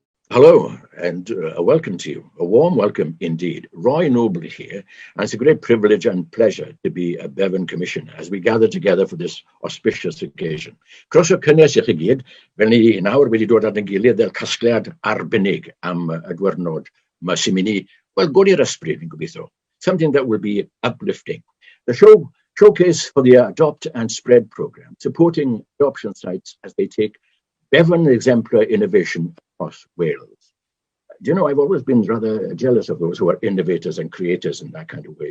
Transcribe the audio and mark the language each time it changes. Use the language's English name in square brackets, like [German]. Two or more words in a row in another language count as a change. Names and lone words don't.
[English] Hello and welcome to you. A warm welcome indeed. Roy Noble here, and it's a great privilege and pleasure to be a Bevan Commissioner as we gather together for this auspicious occasion. [Welsh] Croeso cynnes i chi gyd, fel ni nawr wedi dod at ein gilydd fel casgliad arbennig am y diwrnod mae sy'n mynd i, wel, godi ar ysbryd, fi'n gobeithio. [English] Something that will be uplifting. The showcase for the Adopt and Spread program, supporting adoption sites as they take Bevan exemplar innovation across Wales. Do you know, I've always been rather jealous of those who are innovators and creators in that kind of way.